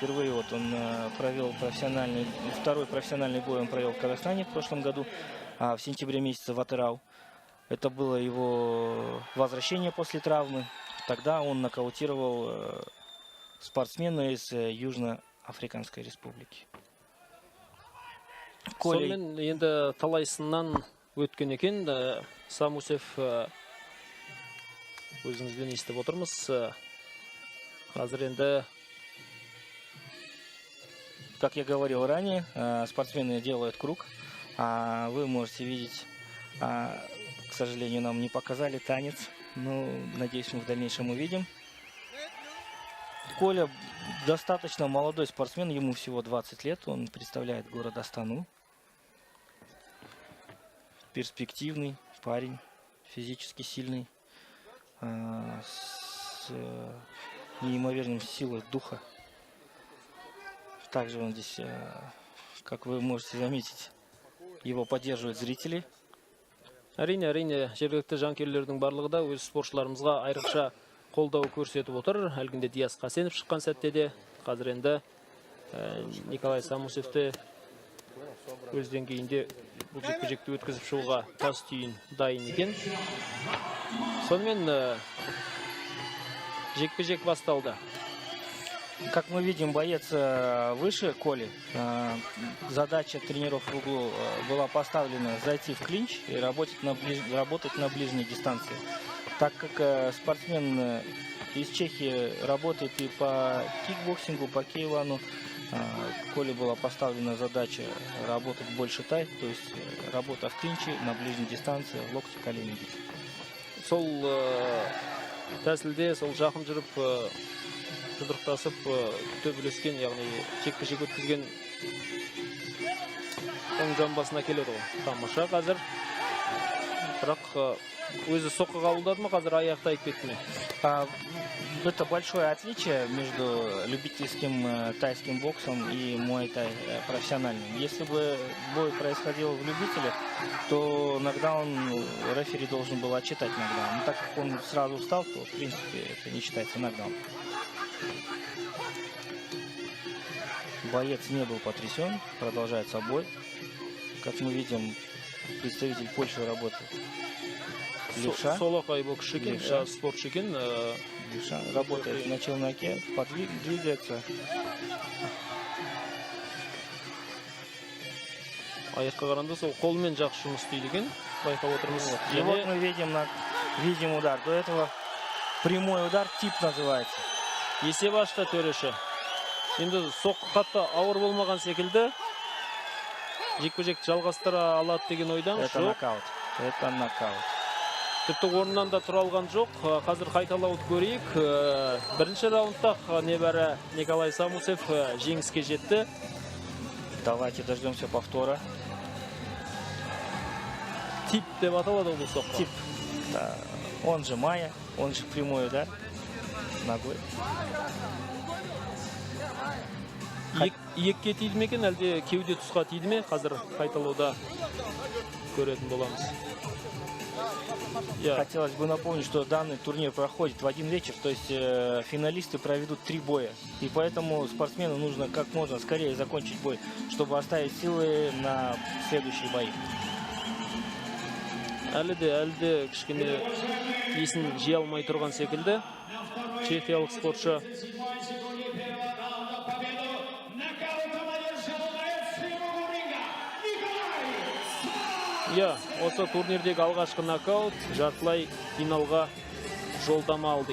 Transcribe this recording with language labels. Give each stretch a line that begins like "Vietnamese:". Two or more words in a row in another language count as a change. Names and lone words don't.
Russian: Впервые вот он провел второй профессиональный бой он провел в Казахстане в прошлом году, в сентябре месяце в Атырау. Это было его возвращение после травмы. Тогда он нокаутировал спортсмена из Южноафриканской республики.
Kazakh: Сонымен енді талайсынан өткен екен. Самусев өзіңізбен естіп отырмыз. Қазір енді,
Russian: как я говорил ранее, спортсмены делают круг. Вы можете видеть, к сожалению, нам не показали танец, но надеюсь, мы в дальнейшем увидим. Коля достаточно молодой спортсмен, ему всего 20 лет, он представляет город Астану. Перспективный парень, физически сильный, с неимоверной силой духа. Также он здесь, как вы можете заметить, его поддерживают зрители.
Kazakh: Әрине, жергілікті жанкүйерлердің барлығы да өз спортшыларымызға айрықша қолдау көрсетіп отыр. Әлгінде Диас Қасенов шыққан сәтте де, қазір енді Николай Самусевті өз деңгейінде бұл жекпе-жекті өткізіп шығуға тас түйін дайын екен. Сонымен жекпе-жек басталды.
Russian: Как мы видим, боец выше Коли. Задача тренеров в углу была поставлена зайти в клинч и работать на ближней дистанции. Так как спортсмен из Чехии работает и по кикбоксингу, по K1, Коле была поставлена задача работать больше тай, то есть работа в клинче на ближней дистанции, локти, колени.
Kazakh: Сол тәсілде, сол жақын жүріп, жұдырықтасып, төбелескен, яғни жекпе-жек өткізген оң жамбасына келеді ғой. Тамаша қазір. Бірақ өзі соққы қабылдады ма, қазір аяқ тайып кетті ме?
Russian: Это большое отличие между любительским тайским боксом и муай-тай профессиональным. Если бы бой происходил в любителях, то нокдаун рефери должен был отчитать нокдаун. Но так как он сразу встал, то в принципе это не считается нокдаун. Боец не был потрясен, продолжается бой. Как мы видим, представитель Польши работает. Левша.
Kazakh: Солоқай боксшы екен, спортшы екен.
Russian: Левша работает на челноке, двигается.
Kazakh: Аяққа қарағанда сол қолмен жақсы жұмыс істейді екен. байқап отырмыз.
Russian: И вот мы видим удар. До этого прямой удар, тип называется.
Kazakh: Есеп ашты төреші. Енді соққы қатты ауыр болмаған секілді. Жекпе-жекті жалғастыра алады деген ойдан
Russian: Это
Kazakh: жоқ.
Russian: нокаут. Это нокаут.
Kazakh: Тіпті орнынан да тұра алған жоқ. Қазір қайталауды көрейік. Бірінші раундта небәрі Николай Самусев жеңіске жетті.
Russian: Давайте дождемся повтора.
Kazakh: Тип деп аталады бұл соққы.
Russian: Тип. Да. Он же Майя, он же прямой удар ногой.
Kazakh: Иекке тиді ме екен, әлде кеуде тұсқа тиді ме? Қазір қайталауда көретін боламыз.
Russian: Хотелось бы напомнить, что данный турнир проходит в один вечер, то есть финалисты проведут 3 боя. И поэтому спортсмену нужно как можно скорее закончить бой, чтобы оставить силы на следующие бои.
Kazakh: Әлі де кішкене есін жия алмай тұрған секілді. Чехиялық спортшы. Осы турнирдегі алғашқы нокаут жартылай финалға жолдама алды.